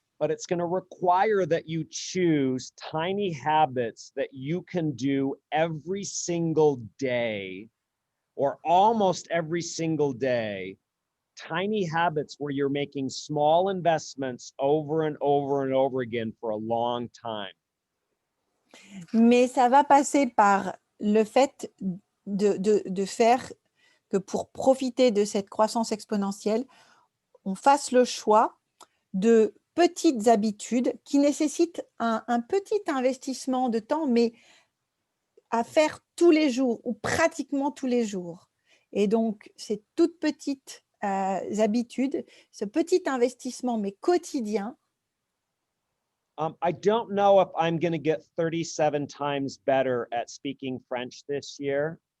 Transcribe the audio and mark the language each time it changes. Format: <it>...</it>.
<en>But it's going to require that you choose tiny habits that you can do every single day or almost every single day. Tiny habits where you're making small investments over and over and over again for a long time.</en> <fr>Mais ça va passer par le fait de faire que pour profiter de cette croissance exponentielle, on fasse le choix de petites habitudes qui nécessitent un petit investissement de temps, mais à faire tous les jours ou pratiquement tous les jours. Et donc, ces toutes petites habitudes, ce petit investissement, mais quotidien.</fr> <en>I don't know if I'm going to get 37 times better at speaking French this year.</en>